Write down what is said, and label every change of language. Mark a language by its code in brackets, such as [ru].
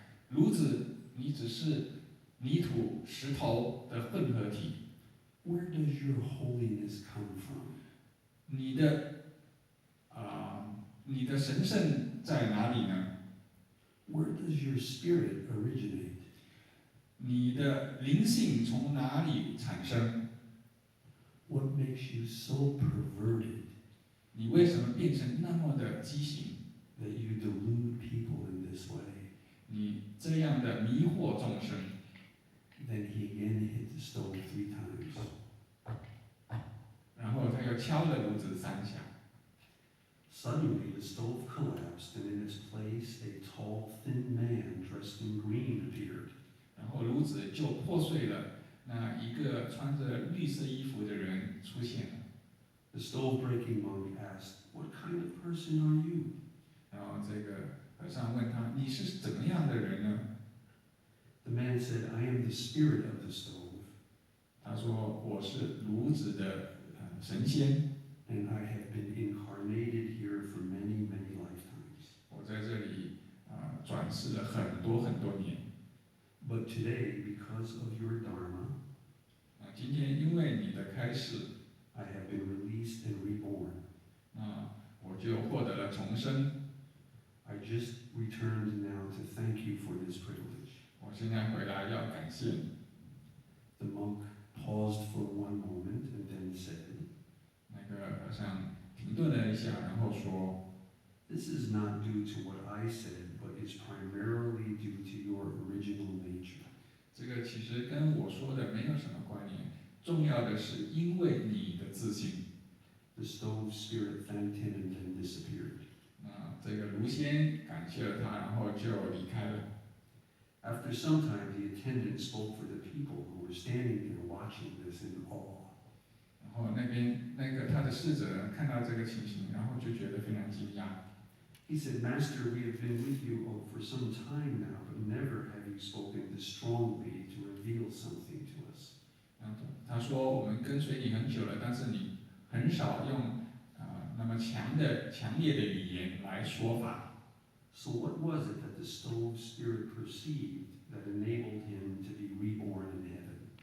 [zh] 炉子你只是泥土、石头的混合体。 [en] Where does your holiness come from? [zh] 你的神圣在哪里呢？ [en] Where does your spirit originate? [zh] 你的灵性从哪里产生？ [en] What makes you so perverted [zh] 你为什么变成那么的畸形？ [en] that you delude people in this way? [zh] 你这样的迷惑众生。 [en] Then he again hit the stove 3 times. [zh] 然后他又敲了炉子3下。 [en] Suddenly, the stove collapsed, and in its place, a tall, thin man dressed in green appeared. [zh] 然后炉子就破碎了，那一个穿着绿色衣服的人出现了。 [en] The stove-breaking monk asked, "What kind of person are you?" [zh] 然后这个和尚问他：“你是怎么样的人呢？” [en] The man said, "I am the spirit of the stove." [zh] 他说：“我是炉子的神仙。” [en] And I have been incarnated here for many, many lifetimes. [zh] 我在这里转世了很多很多年。 [en] But today, because of your Dharma, [zh] 今天因为你的开示， [en] I have been released and reborn. [zh] 我就获得了重生。 [en] I just returned now to thank you for this privilege. [zh] 我现在回来要感谢你。 [en] The monk paused for one moment and then said, [zh] 那个和尚停顿了一下，然后说 [en] "This is not due to what I said, but is primarily due to your original nature." [zh] 这个其实跟我说的没有什么关联，重要的是因为你的自信。 [en] The stove spirit thanked him and then disappeared. [zh] 这个卢仙感谢了他，然后就离开了。 [en] After some time, the attendant spoke for the people who were standing there watching this in awe. [zh] 然后他的侍者看到这个情形，然后就觉得非常惊讶。 [en] He said, "Master, we have been with you for some time now, but never have you spoken this strongly to reveal something to us." [zh] 然后他说：“我们跟随你很久了，但是你很少用那么强烈的语言来说法。” [en] So what was it that the stove spirit perceived that enabled him to be reborn in heaven?